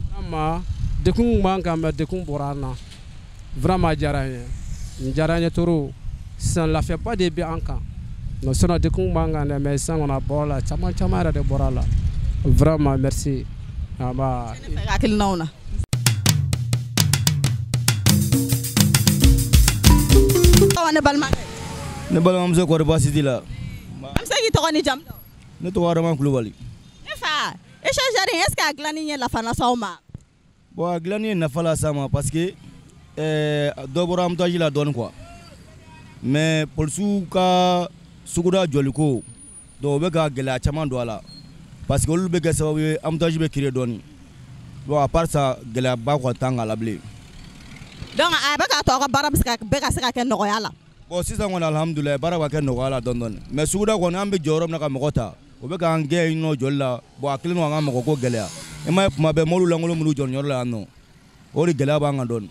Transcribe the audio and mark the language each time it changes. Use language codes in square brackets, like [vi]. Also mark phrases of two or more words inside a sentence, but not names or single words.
[bm] vraiment dekun b'an kan mɛ dekun bɔra an na vraiment a diyara an ye n diyara an ye trop sisan lafiyaba de bɛ an kan [fr] non sinon [bm] dekun b'an kan dɛ mais sisan kɔni a bɔra la caman caman yɛrɛ de bɔra la vraiment merci aba hakilinaw na ne balimamuso kɔri baasi t'i la an bɛ se k'i tɔgɔ ni jamu dɔn ne tɔgɔ Adama Kulubali ne fa échangeur [fr] est ce que [bm] a dilanni ɲɛ nafa las'aw ma bon a dilanni ye nafa las'an ma [fr] parce que [bm] dɔ bɔra embouteillage la dɔɔni quoi mais polisiw ka suguda jɔliko donc o bɛ ka gɛlɛya caman don a la [fr] parce que [bm] olu bɛ kɛ sababu ye embouteillage bɛ créer dɔɔni bon [fr] à part ça [bm] gɛlɛyaba kɔni t'an kan la bilen donc a bɛ k'a to aw ka baara bɛ ka se ka kɛ nɔgɔya la bon sisan kɔni alhamdulilayi baara bɛ ka kɛ nɔgɔya la dɔɔni dɔɔni mais suguda kɔni an bɛ jɔ yɔrɔ min na ka mɔgɔ ta o bɛ k'an gɛn yen nɔ jɔli la bon a kɛlen don k'an ka mɔgɔ ko gɛlɛya i m'a ye tuma bɛɛ mɔbiliw lankolon minnu jɔ nin yɔrɔ la yan nɔ o de gɛlɛya b'an kan dɔɔni